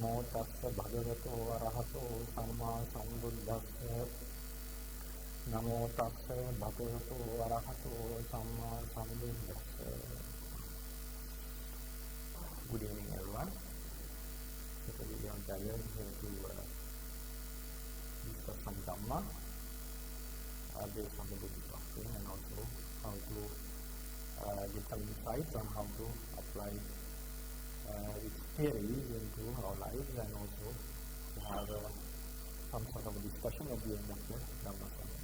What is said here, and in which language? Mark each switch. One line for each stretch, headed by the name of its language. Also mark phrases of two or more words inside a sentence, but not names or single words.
Pali: tassa bhagavato arahato samma sambuddhassa. Namo tassa bhagavato arahato samma sambuddhassa.
English: Good evening, everyone. Today we are gathered here to discuss some Dhamma based on the Buddhist doctrine, and also how to get some insights on how to apply its theories into our lives, and also to have some sort of a discussion at the end of the Dhamma sermon.